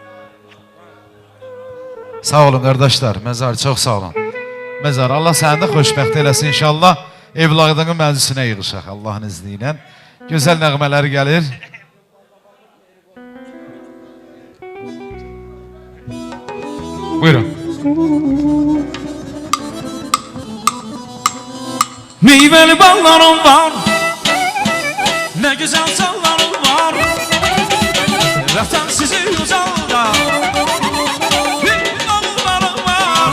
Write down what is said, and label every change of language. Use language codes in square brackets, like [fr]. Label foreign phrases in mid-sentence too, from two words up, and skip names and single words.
[az] Sağ olun qardaşlar. Məzar çox sağ olun. Məzar Allah səni də xoşbəxt eləsin inşallah. Evladının məclisinə yığışaq Allahın izni ilə. Gözəl nəğmələri gəlir. Buyurun. [tr] Meyveli ballarım var, ne güzel sallarım var. Vatan sizi uzalda, bir dağlarım var.